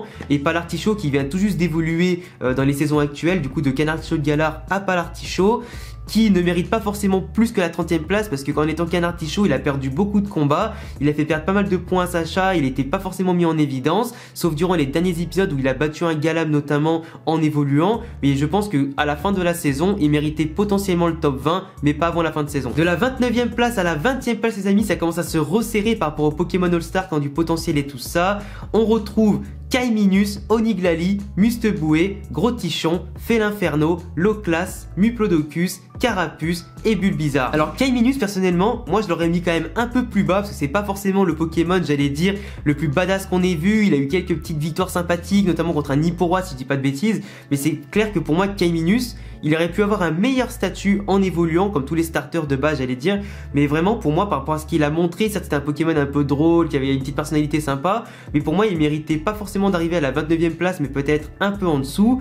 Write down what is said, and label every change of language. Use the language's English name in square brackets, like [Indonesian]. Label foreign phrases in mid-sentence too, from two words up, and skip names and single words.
[French] Et Palartichaut qui vient tout juste d'évoluer dans les saisons actuelles, du coup de Canartichaut de Galar à Palartichaut, qui ne mérite pas forcément plus que la 30e place, parce que quand en étant Canartichaut, il a perdu beaucoup de combats, il a fait perdre pas mal de points à Sacha, il était pas forcément mis en évidence, sauf durant les derniers épisodes où il a battu un Galam notamment en évoluant, mais je pense que à la fin de la saison, il méritait potentiellement le top 20, mais pas avant la fin de saison. De la 29e place à la 20e place les amis, ça commence à se resserrer par rapport au Pokémon All-Star qui ont du potentiel et tout ça. On retrouve Kaiminus, Oniglali, Musteboué, Gros Tichon, Félinferno, Loclas, Muplodocus, Carapuce et Bulbizarre. Alors Kaiminus personnellement, moi je l'aurais mis quand même un peu plus bas parce que c'est pas forcément le Pokémon, j'allais dire, le plus badass qu'on ait vu. Il a eu quelques petites victoires sympathiques, notamment contre un Nipporoa si je dis pas de bêtises, mais c'est clair que pour moi Kaiminus, il aurait pu avoir un meilleur statut en évoluant, comme tous les starters de base j'allais dire, mais vraiment pour moi par rapport à ce qu'il a montré, certes c'était un Pokémon un peu drôle, qui avait une petite personnalité sympa, mais pour moi il méritait pas forcément d'arriver à la 29e place, mais peut-être un peu en dessous.